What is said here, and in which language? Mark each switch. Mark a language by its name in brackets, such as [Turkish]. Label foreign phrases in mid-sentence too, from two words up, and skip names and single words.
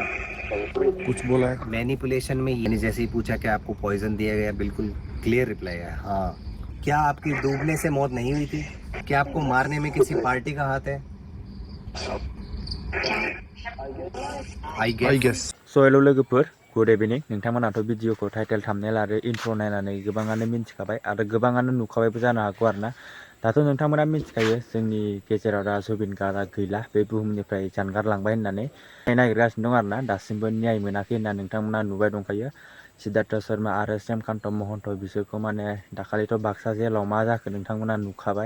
[Hindi] कुछ बोला है। मैनिपुलेशन में यानी जैसे ही पूछा कि आपको पॉइजन दिया गया, बिल्कुल [English] clear reply [Hindi] है हाँ। क्या आपकी डूबने से मौत नहीं हुई थी? क्या आपको मारने में किसी पार्टी का हाथ है? [English] आई आई गेस। गेस। [Bodo] स' हेल' लोगोफोर [English] good evening [Bodo] नोंथांमोनाथ' भिडिअखौ [English] title thumbnail [Bodo] आरो इन्ट्र' नायनानै गोबाङानो मिन्थिखाबाय आरो गोबाङानो नुखाबायबो जानो हागौ आरोना। दाथ' नोंथांमोना मिन्थिखायो जोंनि गेजेराव दा जुबिन गार्गआ गैला, बे बुहुमनिफ्राय जानगारलांबाय होननानै नागिरगासिनो दं आरोना। दासिमबो न्याय मोनाखै होनना नोंथांमोना नुबाय दंखायो। सिद्धार्थ शर्मा आरो श्यामकान्त महन्त बिसोरखौ माने दाखालिथ' बाक्सा जेलाव मा जाखो नोंथांमोना नुखाबाय।